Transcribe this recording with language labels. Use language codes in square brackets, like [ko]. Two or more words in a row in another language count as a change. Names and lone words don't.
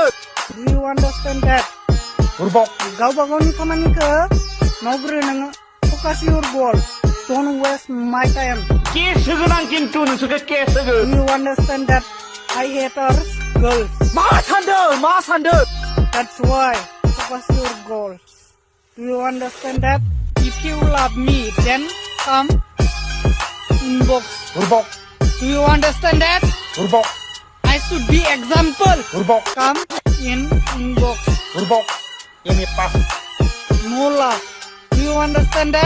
[en] Do you understand that [brx] दुर्बक गावबा गावनि खामानिखौ मावग्रो नोङो फकास [en] your girl don't waste my time [brx] केस होगोन आं खिन्थु नोंसोरखौ केस [en] Do [brx] होगोन [en] you understand that I haters girls [brx] मा सानदों [en] That's why focus your goals. Do you understand that? If you love me, then come inbox. [brx] दुर्बक [en] Do you understand that? [brx] दुर्बक [en] I should be example. [brx] दुर्बक [en] Come in inbox. [brx] दुर्बक एम ए पास [en] No love. Do you understand that?